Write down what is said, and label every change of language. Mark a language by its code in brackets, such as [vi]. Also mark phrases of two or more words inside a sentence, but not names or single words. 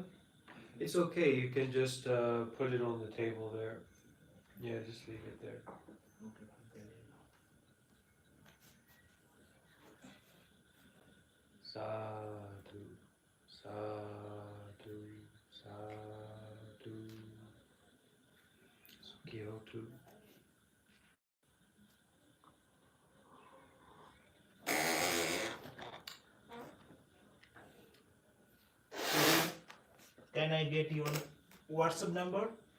[en] It's okay, you can just put it on the table there. Yeah, just leave it there. Okay, Bhante. [pi] Sadhu, sadhu, sadhu, [en] Kyoto. Can I get your WhatsApp number?